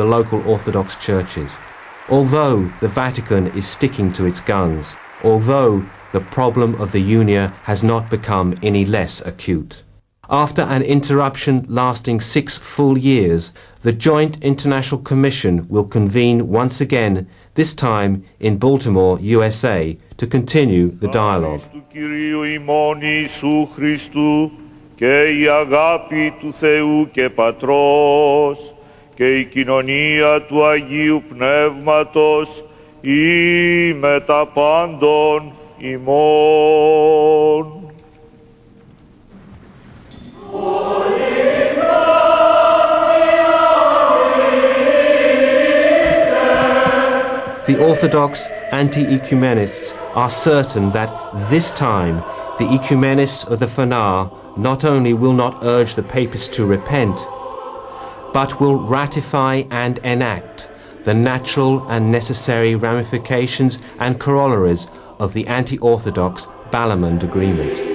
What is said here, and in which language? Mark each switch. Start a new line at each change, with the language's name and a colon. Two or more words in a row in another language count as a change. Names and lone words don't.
English: local Orthodox churches, although the Vatican is sticking to its guns, although the problem of the Unia has not become any less acute, After an interruption lasting 6 full years, the Joint International Commission will convene once again, this time in Baltimore, USA, to continue the dialogue.
Greek: Και η αγάπη του Θεού και Πατρός και η κοινωνία του Αγίου Πνεύματος ή με τα πάντων ημών.
English: The Orthodox anti-ecumenists are certain that this time the ecumenists of the Fanar not only will not urge the papists to repent, but will ratify and enact the natural and necessary ramifications and corollaries of the anti-Orthodox Balamand Agreement.